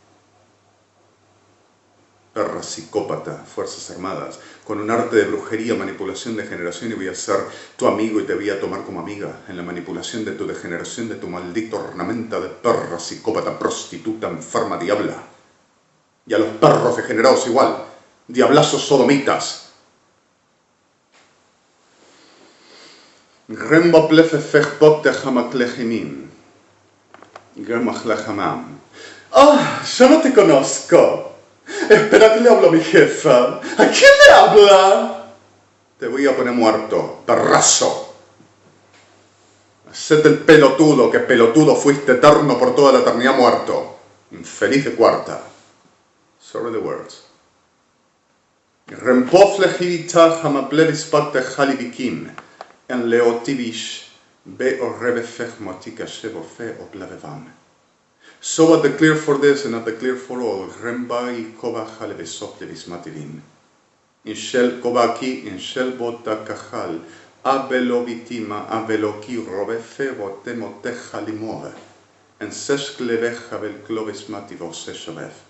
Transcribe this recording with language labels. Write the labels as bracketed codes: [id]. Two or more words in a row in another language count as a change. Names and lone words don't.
[es] Perra psicópata, fuerzas armadas, con un arte de brujería, manipulación, degeneración, y voy a ser tu amigo y te voy a tomar como amiga en la manipulación de tu degeneración, de tu maldito ornamenta de perra psicópata, prostituta, enferma, diabla. Y a los perros degenerados igual, diablazos sodomitas. Remba plefe fechpot te jamaklejimim. Gemachlejamam. ¡Ah! Yo no te conozco. Espera que le hablo a mi jefa. ¿A quién le habla? Te voy a poner muerto, perrazo. Hacete el pelotudo, que pelotudo fuiste eterno por toda la eternidad muerto. Infeliz de cuarta. [en] Sorry the words. Rempofle givita jamaplevis pacte jalibikim. En leotivish be o rebefech motika shevo fe o plavevam. So I declare for this and I declare for all, Rembai Koba Halevesoplevis Mativin. In shel Kobaki, in shel Bota Kahal, Abelovitima, Abeloki Robefe, Votemoteja Limove, en Seshkleveja Velcloves Mativo Seshavev.